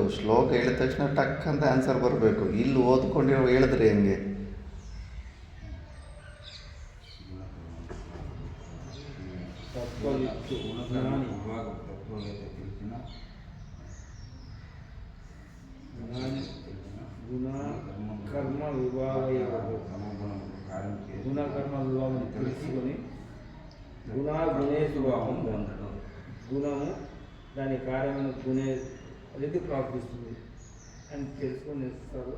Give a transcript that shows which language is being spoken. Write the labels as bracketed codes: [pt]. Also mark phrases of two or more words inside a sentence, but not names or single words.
[kn] ಶ್ಲೋಕ ಹೇಳಿದ ತಕ್ಷಣ ಟಕ್ ಅಂತ ಆನ್ಸರ್ ಬರಬೇಕು. ಇಲ್ಲಿ ಓದ್ಕೊಂಡು ಹೇಳಿದ್ರೆ ಹೆಂಗೆ? [te] కర్మ విభాగం తెలుసుకొని గుణేశు గుణము దాని కార్యమైన అనేది ప్రార్థిస్తుంది అని తెలుసుకొని ఇస్తారు.